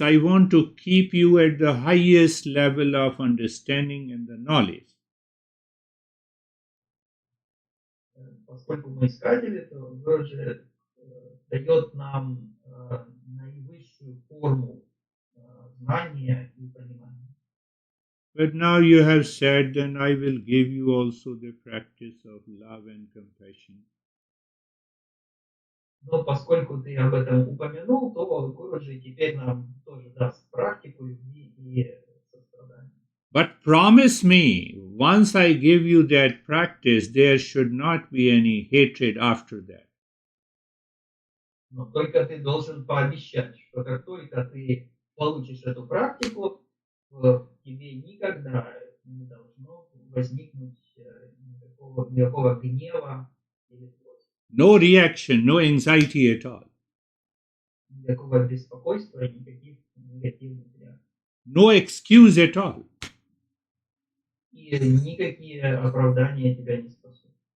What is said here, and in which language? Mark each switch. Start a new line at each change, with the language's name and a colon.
English: I want to keep you at the highest level of understanding and the knowledge.
Russian: Поскольку мы искатели, то Гурджи дает нам наивысшую форму знания и понимания.
English: But now you have said, then I will give you also the practice of love and compassion.
Russian: Но поскольку ты об этом упомянул, то Гурджи теперь нам тоже даст практику любви и сострадания.
English: But promise me, once I give you that practice, there should not be any hatred after that.
Russian: Но только ты должен пообещать, что как только ты получишь эту практику, в тебе никогда не должно возникнуть никакого гнева или злости.
English: No reaction, no anxiety at all.
Russian: Никакого беспокойства и никаких негативных реакций.
English: No excuse at all.
Russian: И никакие оправдания тебя не спасут.